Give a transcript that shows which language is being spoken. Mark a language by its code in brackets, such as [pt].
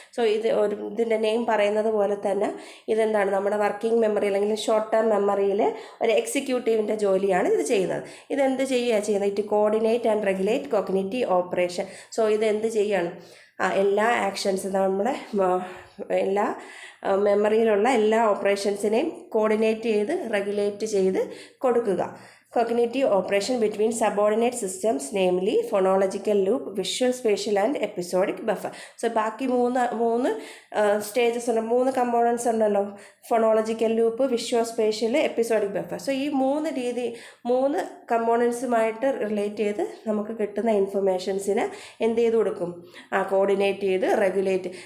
[ml] So ഇതിൻ്റെ name പറയുന്നത് പോലെ തന്നെ ഇതെന്താണ്, നമ്മുടെ വർക്കിംഗ് മെമ്മറി അല്ലെങ്കിൽ ഷോർട്ട് ടേം മെമ്മറിയിൽ ഒരു എക്സിക്യൂട്ടീവിൻ്റെ ജോലിയാണ് ഇത് ചെയ്യുന്നത്. ഇതെന്ത് ചെയ്യുന്നത്, [en] It coordinate and regulate cognitive operation. [ml] So ഇത് എന്ത് ചെയ്യാണ്, എല്ലാ ആക്ഷൻസ് നമ്മുടെ എല്ലാ മെമ്മറിയിലുള്ള എല്ലാ ഓപ്പറേഷൻസിനെയും കോർഡിനേറ്റ് ചെയ്ത് റെഗുലേറ്റ് ചെയ്ത് കൊടുക്കുക. [en] cognitive operation between subordinate systems, namely phonological loop, visual spatial and episodic buffer. [ml] So ബാക്കി മൂന്ന് സ്റ്റേജസ് ഉണ്ട്, 3 കമ്പോണൻസ് ഉണ്ടല്ലോ, phonological loop, visual spatial, episodic buffer. So ഈ 3 കമ്പോണൻസുമായിട്ട് റിലേറ്റ് ചെയ്ത് നമുക്ക് കിട്ടുന്ന ഇൻഫർമേഷൻസിനെ എന്ത് ചെയ്ത് കൊടുക്കും, കോർഡിനേറ്റ് ചെയ്ത് റെഗുലേറ്റ്.